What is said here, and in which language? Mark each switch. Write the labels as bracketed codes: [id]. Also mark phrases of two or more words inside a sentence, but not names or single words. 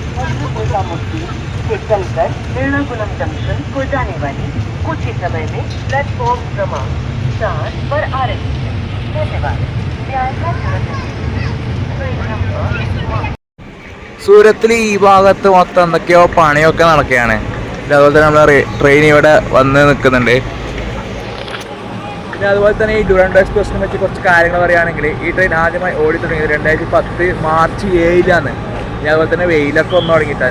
[hi] से चलकर एर्नाकुलम जंक्शन को जाने वाली कुछ ही समय में प्लेटफॉर्म क्रमांक 4 पर आ रही है। धन्यवाद। [ml] സൂരത്തിൽ ഈ ഭാഗത്ത് മൊത്തം എന്തൊക്കെയോ പണിയൊക്കെ നടക്കുകയാണ്. അതുപോലെ തന്നെ നമ്മൾ ട്രെയിൻ ഇവിടെ വന്ന് നിൽക്കുന്നുണ്ട്. പിന്നെ അതുപോലെ തന്നെ ഈ ഡുറൻഡോ എക്സ്പ്രസിനെ പറ്റി കുറച്ച് കാര്യങ്ങൾ പറയുകയാണെങ്കിൽ ഈ ട്രെയിൻ ആദ്യമായി ഓടി തുടങ്ങിയത് 2010 മാർച്ച് 7 പിന്നെ അതുപോലെ തന്നെ വെയിലൊക്കെ വന്നു തുടങ്ങിയിട്ടാണ്.